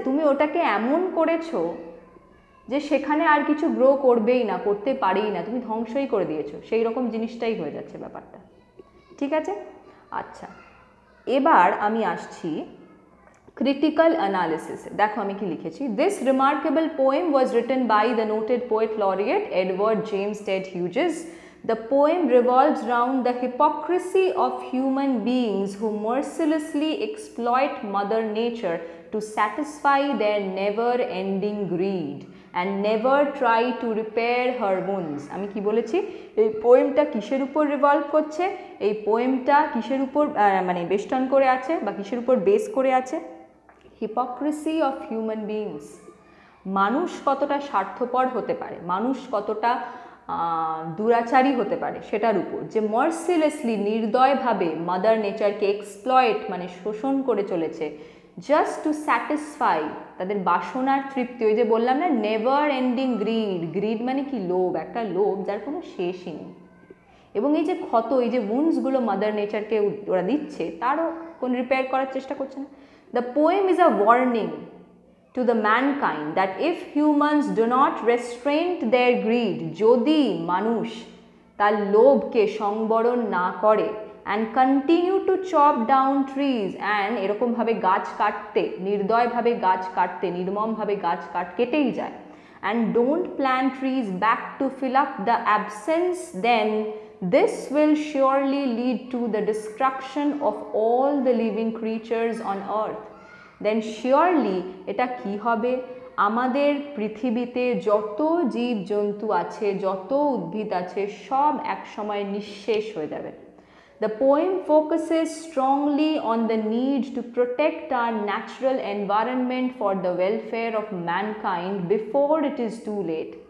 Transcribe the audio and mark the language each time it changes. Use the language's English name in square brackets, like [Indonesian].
[Bangla] তুমি ওটাকে এমন করেছো যে সেখানে আর কিছু গ্রো করবেই না, করতে পারেই না, তুমি ধ্বংসই করে দিয়েছো, সেই রকম জিনিসটাই হয়ে যাচ্ছে ব্যাপারটা, ঠিক আছে? আচ্ছা, এবার আমি আসছি ক্রিটিক্যাল অ্যানালিসিসে। দেখো আমি কি লিখেছি। [English] This remarkable poem was written by the noted poet laureate Edward James Ted Hughes The poem revolves around the hypocrisy of human beings who mercilessly exploit Mother Nature to satisfy their never-ending greed and never try to repair her wounds. [Bangla] আমি কি বলেছি, এই পোয়েমটা কিসের উপর revolve করছে, এই পোয়েমটা কিসের উপর মানে বেষ্টন করে আছে বা কিসের উপর বেস করে আছে? [English] Hypocrisy of human beings. [Bangla] মানুষ কতটা স্বার্থপর হতে পারে, মানুষ কতটা দুরাচারী হতে পারে সেটার উপর, যে মার্সিলেসলি নির্দয়ভাবে মাদার নেচারকে এক্সপ্লয়েট মানে শোষণ করে চলেছে [English] just to satisfy [Bangla] তাদের বাসনার তৃপ্তি। ওই যে বললাম না, [English] Never ending greed. [Bangla] গ্রিড মানে কি? লোভ, একটা লোভ যার কোনো শেষই নেই। এবং এই যে ক্ষত, এই যে উন্ডসগুলো মাদার নেচারকে ওরা দিচ্ছে, তারও কোনো রিপেয়ার করার চেষ্টা করছে না। [English] the poem is a warning to the mankind that if humans do not restrain their greed, [Bangla] যদি মানুষ তার লোভকে সংবরণ না করে [English] and continue to chop down trees and [Bangla] এরকমভাবে গাছ কাটতে, নির্দয়ভাবে গাছ কাটতে, নির্মমভাবে গাছ কেটেই যায়, [English] and don't plant trees back to fill up the absence, then this will surely lead to the destruction of all the living creatures on earth. Then surely [Bangla] এটা কি হবে, আমাদের পৃথিবীতে যত জীব জন্তু আছে, যত উদ্ভিদ আছে, সব একসময় নিঃশেষ হয়ে যাবে। [English] The poem focuses strongly on the need to protect our natural environment for the welfare of mankind before it is too late.